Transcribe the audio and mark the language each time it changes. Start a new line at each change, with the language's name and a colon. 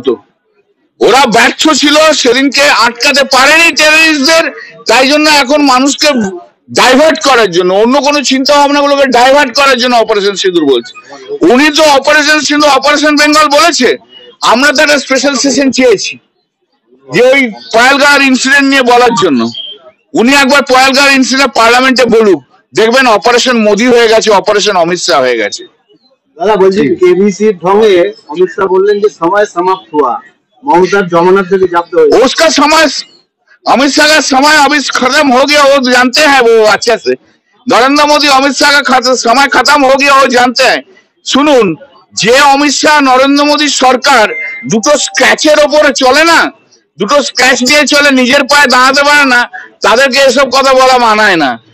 Bangla: তো ওরা ব্যর্থ ছিল, সেদিনকে আটকাতে পারেনি টেররিস্টদের, তাই জন্য এখন মানুষকে ডাইভার্ট করার জন্য, অন্য কোনো চিন্তা ভাবনা গুলোকে ডাইভার্ট করার জন্য অপারেশন সিঁদুর বলছে। উনি তো অপারেশন সিঁদুর, অপারেশন বেঙ্গল বলেছে। আমরা তো একটা স্পেশাল সেশন চেয়েছি যে ওই পহেলগাঁওয়ের ইনসিডেন্ট নিয়ে বলার জন্য। উনি একবার পহেলগাঁওয়ের ইনসিডেন্ট পার্লামেন্টে বলুক, দেখবেন অপারেশন মোদী হয়ে গেছে, অপারেশন অমিত শাহ হয়ে গেছে। দাদা বলছি,
Hindi: केबीसी ढोंगे अमित शाह बोल रहे हैं कि समय समाप्त हुआ, ममता जमानत से भी जब्त हो गया। उसका समय, अमित शाह का समय अभी खत्म हो गया, वो जानते हैं वो अच्छे से। नरेंद्र मोदी अमित शाह का समय खत्म हो गया, वो जानते हैं।
Bangla: শুনুন, যে অমিত শাহ নরেন্দ্র মোদীর সরকার দুটো স্ক্র্যাচের ওপরে চলে না, দুটো স্ক্র্যাচ দিয়ে চলে, নিজের পায়ে দাঁড়াতে পারে না, তাদেরকে এসব কথা বলা মানায় না।